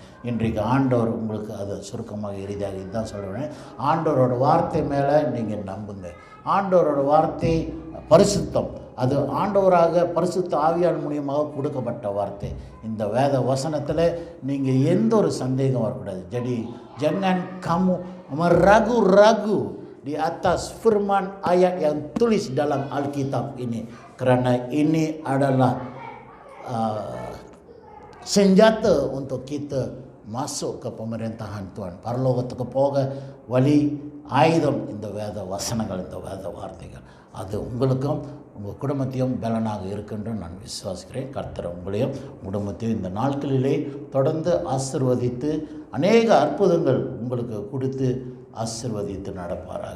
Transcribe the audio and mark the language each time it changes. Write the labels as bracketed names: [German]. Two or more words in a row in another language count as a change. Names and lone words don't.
[Tamil] இன்றைக்கு ஆண்டவர் உங்களுக்கு அதை சுருக்கமாக எளிதாக இதுதான் சொல்கிறேன். ஆண்டவரோட வார்த்தை மேலே நீங்கள் நம்புங்க. ஆண்டவரோட வார்த்தை பரிசுத்தம், அது ஆண்டவராக பரிசுத்த ஆவியார் மூலியமாக கொடுக்கப்பட்ட வார்த்தை. இந்த வேத வசனத்தில் நீங்கள் எந்த ஒரு சந்தேகம் வரக்கூடாது. [Malay] Jangan kamu ragu-ragu di atas firman ayat yang tulis dalam Alkitab ini, karena ini adalah senjata untuk kita masuk ke pemerintahan Tuhan. [Tamil] பரலோகத்துக்கு போக வழி ஆயுதம் இந்த வேத வசனங்கள், இந்த வேத வார்த்தைகள். அது உங்களுக்கும் உங்கள் குடும்பத்தையும் பலனாக இருக்குன்னு நான் விசுவாசிக்கிறேன். கர்த்தர் உங்களையும் குடும்பத்தையும் இந்த நாட்களிலே தொடர்ந்து ஆசீர்வதித்து அநேக அற்புதங்கள் உங்களுக்கு கொடுத்து ஆசீர்வதித்து நடப்பாராக.